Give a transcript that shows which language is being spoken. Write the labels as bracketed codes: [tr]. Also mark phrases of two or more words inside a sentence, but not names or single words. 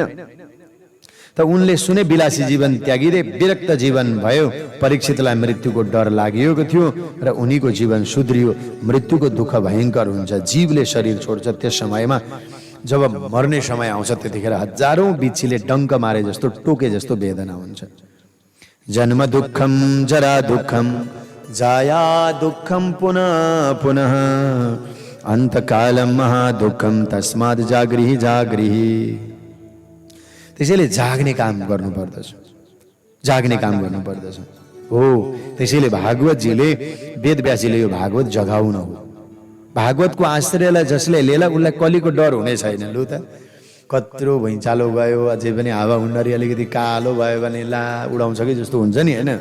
[ne] त उनले सुने विलासी जीवन त्यागिदिए, विरक्त जीवन भयो। परीक्षितलाई मृत्युको डर लागिएको थियो र उनीको जीवन सुध्रियो। मृत्युको दुःख भयङ्कर हुन्छ, जीवले शरीर छोड्छ। त्यस समयमा जब मर्ने समय आउँछ त्यतिखेर हजारौं बिच्छीले डङ्क मारे जस्तो, टोके जस्तो वेदना हुन्छ। [sa] जन्म दुःखम जरा दुःखम जाया दुःखम पुनः पुनः अन्तकालम महादुःखम तस्मात् जागृहि जागृहि। [ne] त्यसैले जाग्ने काम गर्नु पर्दछ, जाग्ने काम गर्नु पर्दछ हो। त्यसैले भागवतजीले, वेदव्यासजीले यो भागवत जगाउन हो। भागवतको आश्रयलाई जसले लिएला उसलाई कलीको डर हुने छैन। लु त कत्रो भुइँचालो गयो, अझै पनि हावा हुन्डरी अलिकति कालो भयो भने ला उडाउँछ कि जस्तो हुन्छ नि, हैन?